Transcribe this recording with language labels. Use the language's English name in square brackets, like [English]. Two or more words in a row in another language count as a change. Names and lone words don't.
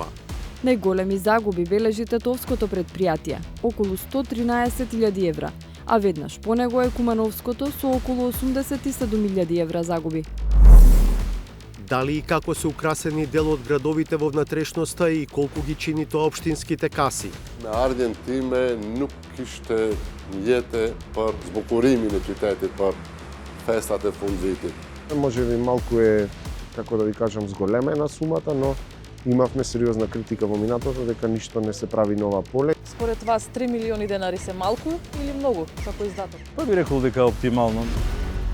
[Macedonian] Најголеми загуби бележи Тетовското предпријатие, околу 113.000 евра, а веднаш по него е Кумановското со околу 87.000 евра загуби. Дали и како се украсени дел од градовите во внатрешноста и колку ги чини тоа општинските каси? [Albanian] Me ardhjen time nuk kishte jete për zbukurimi në qytetit për festat e fundvitit. [Macedonian] Може би малку е, како да ви кажам, зголемена сумата, но имавме сериозна критика во минатото дека ништо не се прави нова поле. Според вас 3 милиони денари се малку или многу како издаток? Па би рекол дека оптимално.